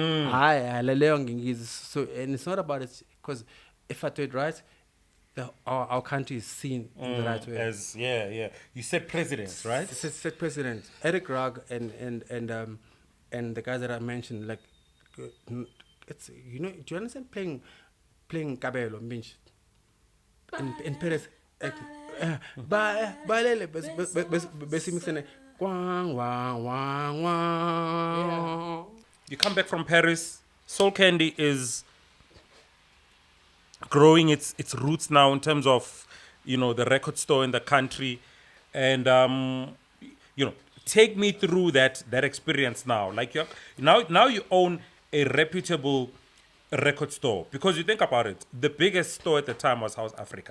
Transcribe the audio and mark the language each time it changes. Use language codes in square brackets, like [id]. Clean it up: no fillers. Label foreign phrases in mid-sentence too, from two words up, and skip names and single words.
[en] So and it's not about it, because if I do it right, our country is seen in the right way. As you said presidents, right? Said president Eric Rugg and the guys that I mentioned, like it's, you know, do you understand playing Kabelo Minch in Paris, like balele basi mixing wang wang wang wang. You come back from Paris, Soulcandi is growing its roots now in terms of, you know, the record store in the country, and you know, take me through that experience now. Like now you own a reputable record store, because you think about it, the biggest store at the time was House Africa.